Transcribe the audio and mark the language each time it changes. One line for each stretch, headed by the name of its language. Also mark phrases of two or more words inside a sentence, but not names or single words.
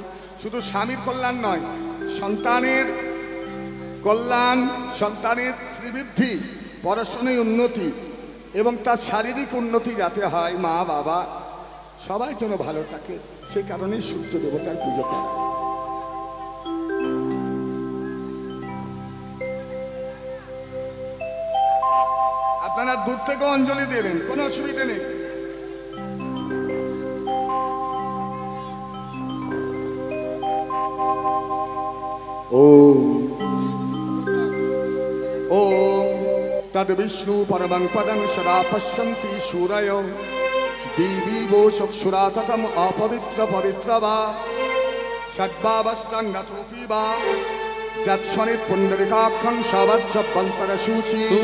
Bangla: শুধু স্বামীর কল্যাণ নয়, সন্তানের কল্যাণ, সন্তানের শ্রীবৃদ্ধি, পড়াশোনায় উন্নতি এবং তার শারীরিক উন্নতি যাতে হয়, মা বাবা সবাই যেন ভালো থাকে, সে কারণেই সূর্য দেবতার পুজো করা। আপনারা দূর থেকে অঞ্জলি দেবেন, কোনো অসুবিধা নেই।
Sanskrit: ওম ओम तद विष्णु परमं पदं सदा पश्यन्ति सूरय देवी वो चक्षुरा ततम अपवित्र पवित्र वा षड्भावस्तंगतोऽपि वा यत्स्वनित् पुण्डरीकाक्षं सवत्सभ्यन्तरशुचि